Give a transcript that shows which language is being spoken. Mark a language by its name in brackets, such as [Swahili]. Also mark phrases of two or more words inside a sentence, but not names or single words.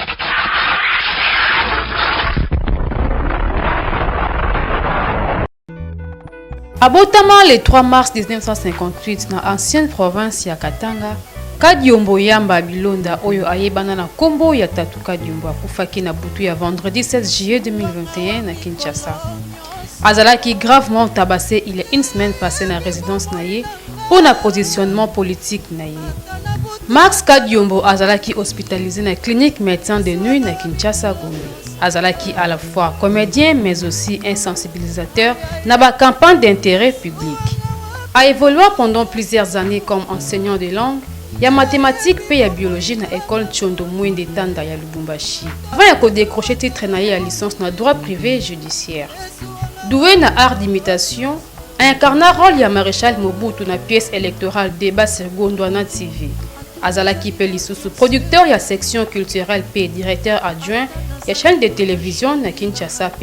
[Lingala] Abotama [French] le 3 mars 1958 dans ancienne province [Lingala] ya Katanga, Kadiombo Yamba Bilonda oyo ayebana na kombo ya Tatu Kadiombo akufaki na butu ya [French] vendredi 16 juillet 2021 [Lingala] na Kinshasa. Azalaki [French] gravement tabassé il y a une semaine passée [Lingala] na résidence naye [French] pour un positionnement politique [Lingala] naye. Max Kadiombo azalaki hospitalisé na [French] clinique médecin de nuit [Lingala] na Kinshasa Gombe. Azalaki [French] à la fois comédien mais aussi un sensibilisateur [Lingala] na ba [French] campagne d'intérêt public. A évolué pendant plusieurs années comme enseignant de langue, ya mathématiques et ya biologie na école Tchondo Mwende Tanda ya Lubumbashi. Avant de décrocher titre [Lingala] na ya [French] licence na droit privé judiciaire. Doué na art d'imitation, incarna rôle ya maréchal Mobutu na pièce électorale débat sur Gondwana TV. [Lingala] Azalaki Pelisusu, producteur ya [French] section culturelle [Lingala] P, [French] directeur adjoint [Lingala] ya [French] chaîne de télévision [Lingala] na Kinshasa P.